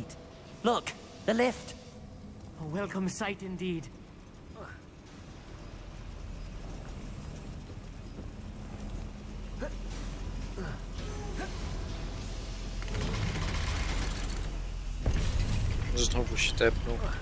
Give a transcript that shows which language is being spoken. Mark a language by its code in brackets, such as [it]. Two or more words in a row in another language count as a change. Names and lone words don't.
[en] Look, the lift. A welcome sight indeed. [pl] Znowu się tepnął.